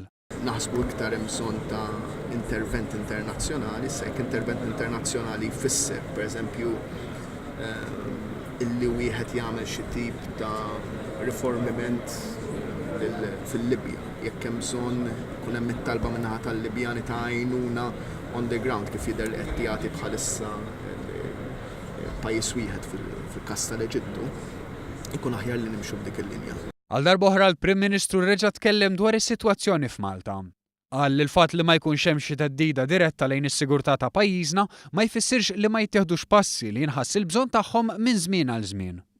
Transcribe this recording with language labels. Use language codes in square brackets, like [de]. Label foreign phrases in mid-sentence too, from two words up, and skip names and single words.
[mt] Naħsbu iktar hemm bżonn ta' intervent internazzjonali, sekk intervent internazzjonali jfisser, pereżempju, illi wieħed jagħmel xi tip ta' riformiment fil-Libja. Jekk hemm bżonn ikun hemm it-talba min-naħa tal-Libjani ta' għajnuna [en] on the ground [mt] kif jidher qed jagħti bħalissa pajjiż wieħed fil-każ tal-Eġittu, ikun aħjar li nimxu b'dik il-linja. Għal darba oħra l-Prim Ministru reġa' tkellem dwar is-sitwazzjoni f'Malta. Qal li l-fatt li ma jkunx hemm xi theddida diretta lejn is-sigurtà ta' pajjiżna ma jfissirx li ma jittieħdux passi li jinħass il-bżonn tagħhom minn żmien għal żmien.